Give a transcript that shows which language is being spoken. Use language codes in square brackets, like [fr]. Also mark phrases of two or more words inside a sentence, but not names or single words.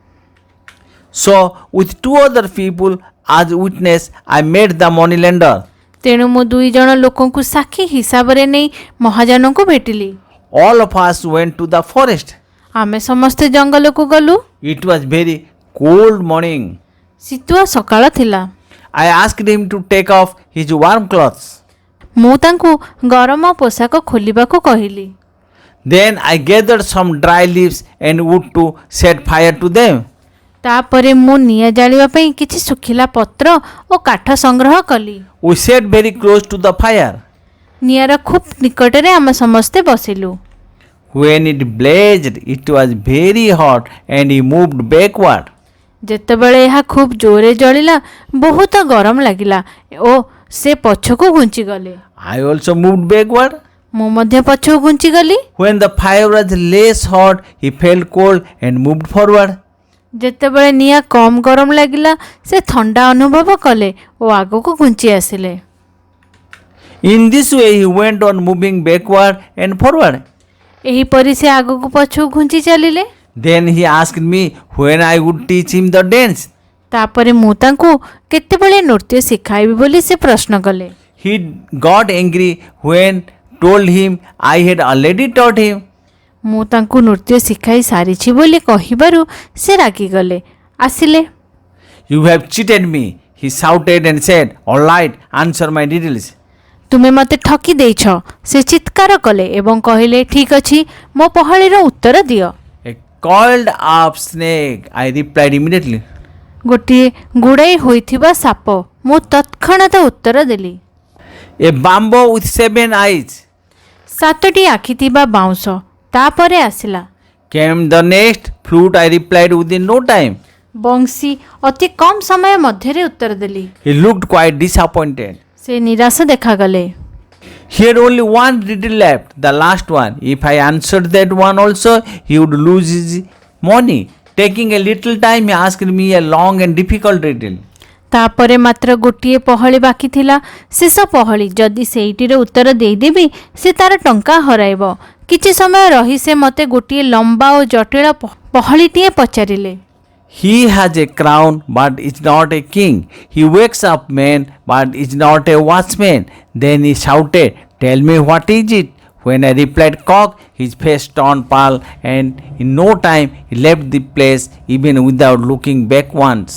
[en] So, with 2 other people as witness, I met the moneylender. [or] ତେଣୁ ମୁଁ 2 ଜଣ ଲୋକଙ୍କୁ ସାକ୍ଷୀ ହିସାବରେ ନେଇ ମହାଜନଙ୍କୁ ଭେଟିଲି। [en] All of us went to the forest. [or] ଆମେ ସମସ୍ତେ ଜଙ୍ଗଲକୁ ଗଲୁ। [en] It was very cold morning. [or] ଶୀତୁଆ ସକାଳ ଥିଲା। [en] I asked him to take off his warm clothes. [or] ମୁଁ ତାଙ୍କୁ ଗରମ ପୋଷାକ ଖୋଲିବାକୁ କହିଲି। [en] Then I gathered some dry leaves and wood to set fire to them. [or] ତାପରେ ମୁଁ ନିଆଁ ଜାଳିବା ପାଇଁ କିଛି ଶୁଖିଲା ପତ୍ର ଓ କାଠ ସଂଗ୍ରହ କଲି। [en] We sat very close to the fire. [or] ନିଆଁର ଖୁବ୍ ନିକଟରେ ଆମେ ସମସ୍ତେ ବସିଲୁ। [en] When it blazed, it was very hot and he moved backward. [or] ଯେତେବେଳେ ଏହା ଖୁବ୍ ଜୋରରେ ଜଳିଲା, ବହୁତ ଗରମ ଲାଗିଲା ଓ ସେ ପଛକୁ ଘୁଞ୍ଚିଗଲେ। [en] I also moved backward. [or] ମୁଁ ମଧ୍ୟ ପଛକୁ ଘୁଞ୍ଚିଗଲି। [en] When the fire was less hot, he felt cold and moved forward. [or] ଯେତେବେଳେ ନିଆଁ କମ୍ ଗରମ ଲାଗିଲା, ସେ ଥଣ୍ଡା ଅନୁଭବ କଲେ ଓ ଆଗକୁ ଘୁଞ୍ଚି ଆସିଲେ। [en] In this way, he went on moving backward and forward. [or] ଏହିପରି ସେ ଆଗକୁ ପଛକୁ ଘୁଞ୍ଚି ଚାଲିଲେ। [en] Then he asked me when I would teach him the dance. [or] ତାପରେ ମୁଁ ତାଙ୍କୁ କେତେବେଳେ ନୃତ୍ୟ ଶିଖାଇବି ବୋଲି ସେ ପ୍ରଶ୍ନ କଲେ। [en] He got angry when told him I had already taught him. [or] ମୁଁ ତାଙ୍କୁ ନୃତ୍ୟ ଶିଖାଇ ସାରିଛି ବୋଲି କହିବାରୁ ସେ ରାଗିଗଲେ। ଆସିଲେ। [en] You have cheated me, he shouted and said. All right, answer my riddles. [or] ତୁମେ ମୋତେ ଠକି ଦେଇଛ, ସେ ଚିତ୍କାର କଲେ ଏବଂ କହିଲେ, ଠିକ୍ ଅଛି, ମୋ ପହଳିର ଉତ୍ତର ଦିଅ। [en] A coiled up snake, I replied immediately. [or] ଗୋଟିଏ ଗୁଡ଼ାଇ ହୋଇଥିବା ସାପ, ମୁଁ ତତ୍କ୍ଷଣାତ ଉତ୍ତର ଦେଲି। [en] A bamboo with 7 eyes. [or] 7ଟି ଆଖି ଥିବା ବାଉଁଶ। ତାପରେ ଆସିଲା [en] Came the next flute, I replied within no time. [or] ବଂଶୀ। ଅତି କମ୍ ସମୟ ମଧ୍ୟରେ ଉତ୍ତର ଦେଲି। [en] He looked quite disappointed. [or] ସେ ନିରାଶ ଦେଖାଗଲେ। [en] He had only one riddle left, the last one. If I answered that one also, he would lose his money. Taking a little time, he asked me a long and difficult riddle. [or] ତାପରେ ମାତ୍ର ଗୋଟିଏ ପହଳି ବାକି ଥିଲା, ଶେଷ ପହଳି। ଯଦି ସେଇଟିର ଉତ୍ତର ଦେଇଦେବି, ସେ ତାର ଟଙ୍କା ହରାଇବ। କିଛି ସମୟ ରହି ସେ ମୋତେ ଗୋଟିଏ ଲମ୍ବା ଓ ଜଟିଳ ପହଳିଟିଏ ପଚାରିଲେ। [en] He has a crown but is not a king. He wakes up men but is not a watchman. Then he shouted, Tell me what is it? When I replied cock, his face turned pale and in no time he left the place even without looking back once.